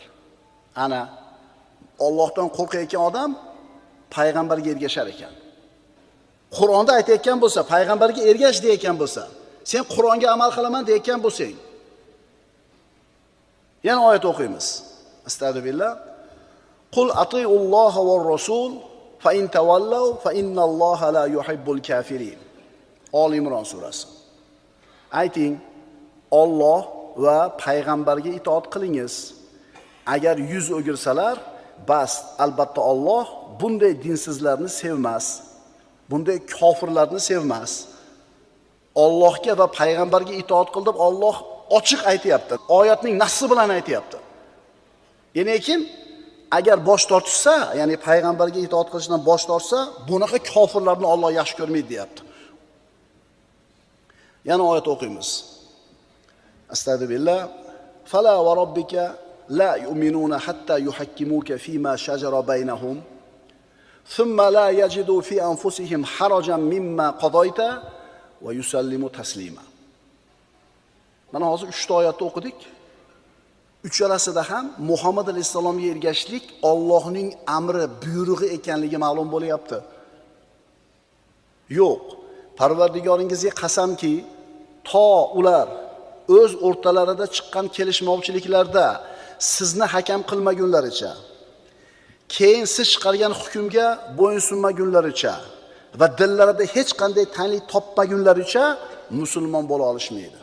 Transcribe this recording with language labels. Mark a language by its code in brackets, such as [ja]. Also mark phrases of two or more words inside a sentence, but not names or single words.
[uz] Ana Allohdan qo'rqayotgan odam payg'ambarga ergashar ekan. Qur'onda aytayotgan bo'lsa, payg'ambarga ergash deyotgan bo'lsa, sen Qur'onga amal qilaman deyotgan bo'lsang. Yana oyat o'qiymiz. [ar] أستغفر الله. قل أطيعوا الله والرسول فإن تولوا فإن الله لا يحب الكافرين. [uz] Ol Imron surasi. Ayting, Alloh va payg'ambarga itoat qilingiz. Agar yuz o'girsalar, bas, albatta Alloh bunday dinsizlarni sevmas. Bunday kofirlarni sevmas. Allohga va payg'ambarga itoat qil deb Alloh ochiq aytayapti. Oyatning nassi bilan aytayapti. Lekin agar bosh tortsa, ya'ni payg'ambarga itoat qilishdan bosh tortsa, bunaqa kofirlarni Alloh yaxshi ko'rmaydi, deyapti. Yana oyat o'qiymiz. Astagfirullah. [ar] فلا وربك لا يؤمنون حتى يحكموك فيما شجر بينهم ثم لا يجدوا في أنفسهم حرجا مما قضيت ويسلموا تسليما. [uz] Mana hozir 3 ta oyatni o'qidik. Uchalasida ham Muhammad alayhisalomga ergashishlik Allohning amri, buyrug'i ekanligi ma'lum bo'lyapti. Yo'q, Parvardigoringizga qasamki, to ular o'z o'rtalarida chiqqan kelishmovchiliklarda sizni hakam qilmagunlaricha, keyin siz chiqargan hukmga bo'ysunmagunlaricha va dillarida hech qanday tanglik topmagunlaricha musulmon bo'la olishmaydi.